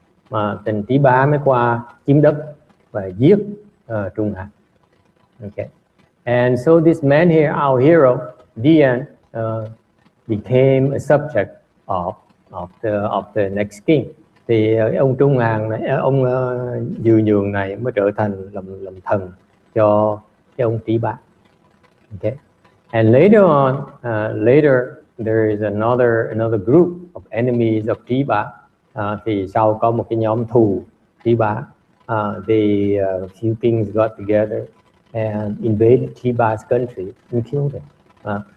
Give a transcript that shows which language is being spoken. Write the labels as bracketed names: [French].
[Vietnamese] Mà tên Chí Bá mới qua chiếm đất và giết Trung Hàn. [English] Okay, and so this man here, our hero, Dian, became a subject of the next king. [Vietnamese] Thì ông Trung Hàn này, ông Dư Nhường này mới trở thành làm thần cho cái ông Trí Bá. [English] Okay, and later on, there is another group of enemies of Trí Bá. [Vietnamese] Thì sau có một cái nhóm thù Trí Bá. [English] The few kings got together and invaded Trí Bá's country and killed him.